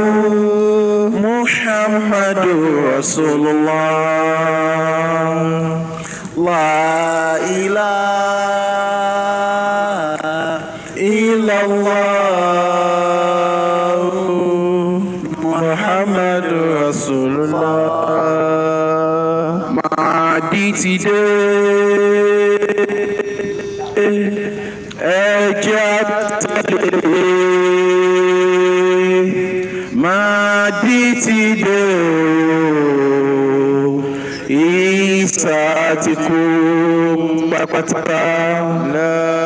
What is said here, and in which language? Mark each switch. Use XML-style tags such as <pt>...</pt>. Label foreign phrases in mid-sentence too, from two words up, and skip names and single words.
<ar>محمد رسول الله لا إله إلا الله محمد رسول الله</ar> <yo>Mahdi ti dé ẹjẹ́ tẹ̀lé Mahdi ti dé Ìsá ti kú pátápátá la</yo>